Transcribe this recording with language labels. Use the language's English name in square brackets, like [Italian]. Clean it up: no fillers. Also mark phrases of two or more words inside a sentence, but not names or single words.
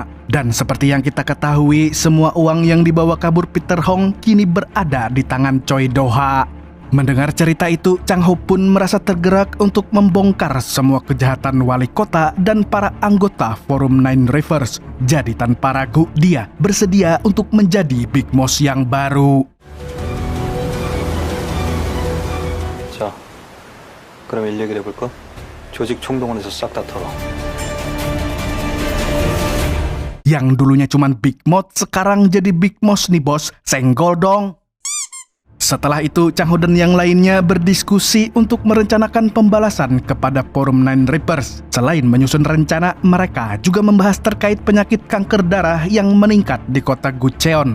[Indonesian] Dan seperti yang kita ketahui, semua uang yang dibawa kabur Peter Hong kini berada di tangan Choi Do-ha. Mendengar cerita itu, Chang Ho pun merasa tergerak untuk membongkar semua kejahatan wali kota dan para anggota forum Nine Rivers. Jadi tanpa ragu, dia bersedia untuk menjadi Big Mouse yang baru. [Korean] 자, 그럼 일 얘기를 해볼까? 조직 총동원해서 싹 다 털어. [Indonesian] Yang dulunya cuman Big Mouse, sekarang jadi Big Mouse nih bos. Senggol dong. Setelah itu, Chang Ho dan yang lainnya berdiskusi untuk merencanakan pembalasan kepada forum Nine Reapers. Selain menyusun rencana, mereka juga membahas terkait penyakit kanker darah yang meningkat di kota Gucheon.